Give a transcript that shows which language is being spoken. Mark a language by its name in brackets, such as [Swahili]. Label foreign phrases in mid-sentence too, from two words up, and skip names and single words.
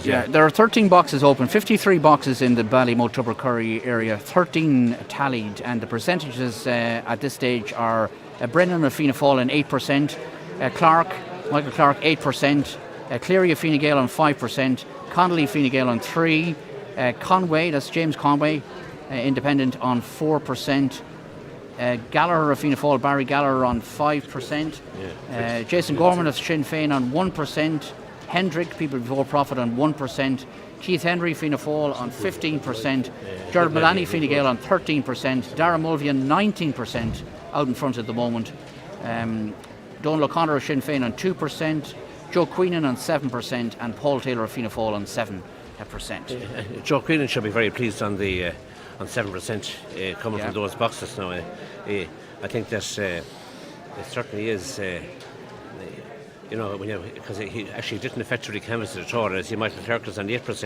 [English] Yeah, there are 13 boxes open, 53 boxes in the Ballymote Tubbercurry area, 13 tallied, and the percentages at this stage are Brennan of Fianna Fáil on 8%, Michael Clark 8%, Cleary of Fine Gael on 5%, Connolly of Fine Gael on 3%, Conway, that's James Conway, independent on 4%. Gallagher of Fianna Fáil, Barry Gallagher on 5%. Jason Gorman of Sinn Féin on 1%. Hendrick, People Before Profit, on 1%. Keith Henry, Fianna Fáil on 15%. Gerard Malani, Fine Gael on 13%. Dara Mulvey on 19%, out in front at the moment. Donal O'Connor of Sinn Féin on 2%. Joe Queenan on 7%. And Paul Taylor of Fianna Fáil on 7%. Joe Queenan should be very pleased on 7% coming from those boxes now. I think that it certainly is, because he actually didn't effectively canvass it at all, as he might have Clerk on 8%.